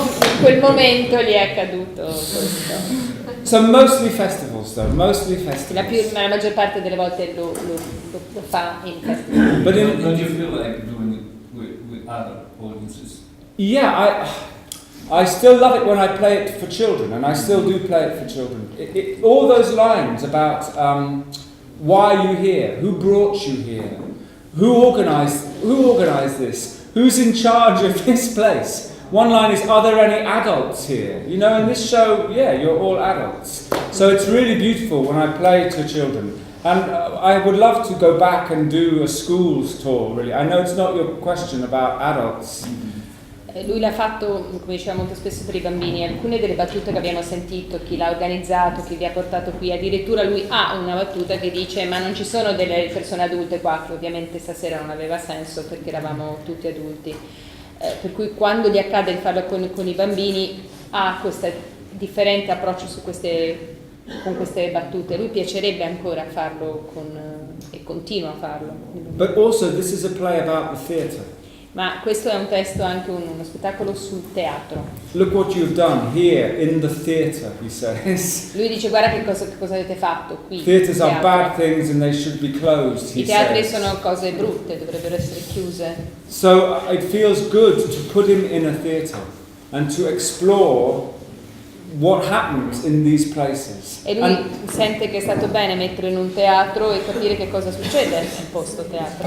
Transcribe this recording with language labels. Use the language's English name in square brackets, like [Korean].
[Italian] In quel momento gli è accaduto questo. [English] So mostly festivals though, mostly festivals. [Italian] La maggior parte delle volte lo fa in festival. [English] But Don't you feel like doing it with other audiences? yeah, I still love it when I play it for children, and I still do play it for children. All those lines about why are you here, who brought you here, who organized this, who's in charge of this place, one line is, are there any adults here? You know, in this show, yeah, you're all adults. So it's really beautiful when I play to children. And I would love to go back and do a schools tour, really. I know it's not your question about adults. [Italian] Lui l'ha fatto, come diceva molto spesso, per i bambini. Alcune delle battute che abbiamo sentito, chi l'ha organizzato, chi vi ha portato qui, addirittura lui ha una battuta che dice ma non ci sono delle persone adulte qua, che ovviamente stasera non aveva senso perché eravamo tutti adulti. Per cui quando gli accade di farlo con i bambini ha questo differente approccio con queste battute. Lui piacerebbe ancora farlo e continua a farlo. [English] But also this is a play about the theatre. [Italian] Ma questo è un testo, anche uno spettacolo sul teatro. [English] Look what you've done here in the theatre, he says. [Italian] Lui dice guarda che cosa avete fatto qui. [English] Theatres are bad things and they should be closed, he [Italian] I teatri [English] says. [Italian] sono cose brutte, dovrebbero essere chiuse. [English] So it feels good to put him in a theatre and to explore what happens in these places. [Italian] E lui sente che è stato bene metterlo in un teatro e capire che cosa succede nel posto teatro.